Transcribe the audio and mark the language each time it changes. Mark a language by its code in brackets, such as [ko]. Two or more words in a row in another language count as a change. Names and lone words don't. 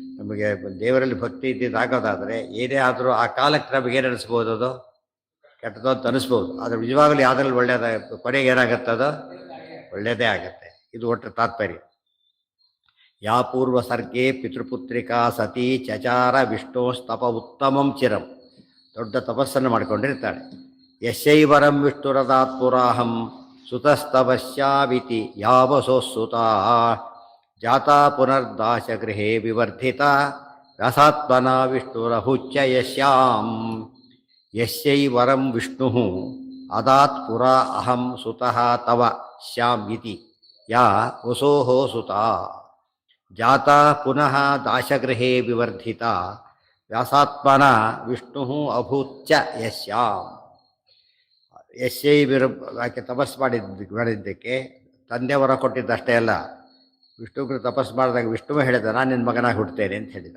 [kn] ನಮಗೆ ದೇವರಲ್ಲಿ ಭಕ್ತಿ ಇದ್ದಿದ್ದಾಗೋದಾದರೆ ಏನೇ ಆದರೂ ಆ ಕಾಲಕ್ಕೆ ನಮಗೇನು ಅನಿಸ್ಬೋದು, ಅದು ಕೆಟ್ಟದ್ದು ಅಂತ ಅನಿಸ್ಬೋದು. ಆದರೆ ನಿಜವಾಗಲೂ ಯಾವುದ್ರಲ್ಲಿ ಒಳ್ಳೇದ ಕೊನೆಗೆ ಏನಾಗುತ್ತದೋ ಒಳ್ಳೆಯದೇ ಆಗುತ್ತೆ. ಇದು ಒಟ್ಟು ತಾತ್ಪರ್ಯ. [sa] ಯಾ ಪೂರ್ವ ಸರ್ಗೆ ಪಿತೃಪುತ್ರಿಕಾ ಸತಿ ಚಚಾರ ವಿಷ್ಣೋಸ್ತಪ ಉತ್ತಮಂ ಚಿರಂ, [kn] ದೊಡ್ಡ ತಪಸ್ಸನ್ನು ಮಾಡಿಕೊಂಡಿರ್ತಾಳೆ. [sa] ಯಶೈವರಂ ವಿಷ್ಣುರದಾತ್ ಪುರಾಹಂ ಸುತಸ್ತವಶ್ಯಾವಿತಿ ಯಾವಸೋಸುತಾ ಜಾತಾ ಪುನರ್ದಾಶಗೃಹೇ ವಿವರ್ಧಿತ ವ್ಯಾಸಾತ್ಮನ ವಿಷ್ಣುರಹುಚ್ಯ ಯಶ್ಯಾಂ. ಯಸ್ಯೈವರಂ ವಿಷ್ಣು ಅದಾತ್ ಪುರಾ ಅಹಂ ಸುತಃ ತವ ಶ್ಯಾಂ ಇತಿ ಯಾ ವಸೋಃ ಸುತಾ ಜಾತಾ ಪುನಃ ದಾಶಗೃಹೇ ವಿವರ್ಧಿತ ವ್ಯಾಸಾತ್ಮನ ವಿಷ್ಣು ಅಭೂತ್ಯ ಯಶ್ಯಾಂ. [kn] ಆಕೆ ತಪಸ್ಸು ಮಾಡಿದ್ದಕ್ಕೆ ತಂದೆಯವರ ಕೊಟ್ಟಿದ್ದಷ್ಟೇ ಅಲ್ಲ, ವಿಷ್ಣುಗೆ ತಪಸ್ಸು ಮಾಡಿದಾಗ ವಿಷ್ಣುವೇ ಹೇಳಿದ, ನಾನು ನಿನ್ನ ಮಗನಾಗಿ ಹುಡ್ತೇನೆ ಅಂತ ಹೇಳಿದ.